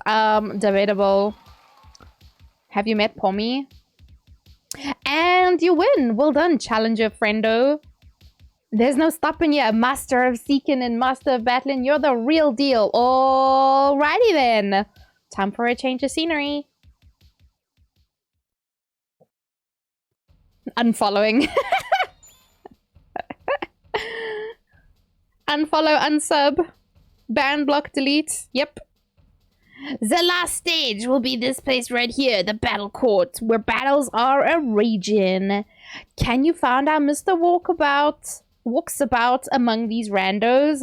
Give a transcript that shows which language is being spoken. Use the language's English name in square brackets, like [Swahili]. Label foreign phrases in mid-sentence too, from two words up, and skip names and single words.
[English] Debatable. Have you met Pommy? And you win! Well done, challenger friendo. There's no stopping you, master of seeking and master of battling. You're the real deal. Alrighty then. Time for a change of scenery. Unfollowing. Unfollow, unsub. Ban, block, delete. Yep. The last stage will be this place right here, the battle court, where battles are a-raging. Can you find out Mr. Walks about among these randos?